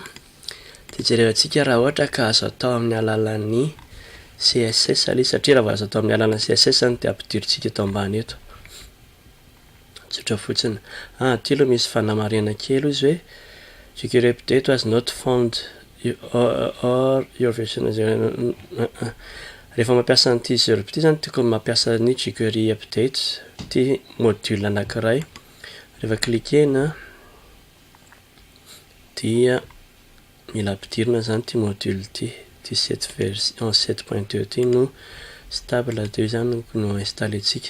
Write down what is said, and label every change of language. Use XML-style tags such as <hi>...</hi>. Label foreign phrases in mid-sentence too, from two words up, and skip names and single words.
<mg>de jerevantsika raha ohatra ka azo atao amin'ny alalan'ny CSS le satria raha vao azo atao amin'ny alalan'ny CSS zany de ampidirintsika eto ambany eto tsotra fotsiny. Ty aloha misy fanamarena kely izy hoe</mg> <en>jQuery update was not found or your version</en> <mg>rehefa mampiasa an'ity zero ty zany tokony mampiasa ny jQuery update ty module anankiray. Rehefa cliquena dia mila ampidirina zany ty module ty</mg> <fr>cette version</fr> <mg>7.2 ty no stable 2 zany no installentsika.</mg>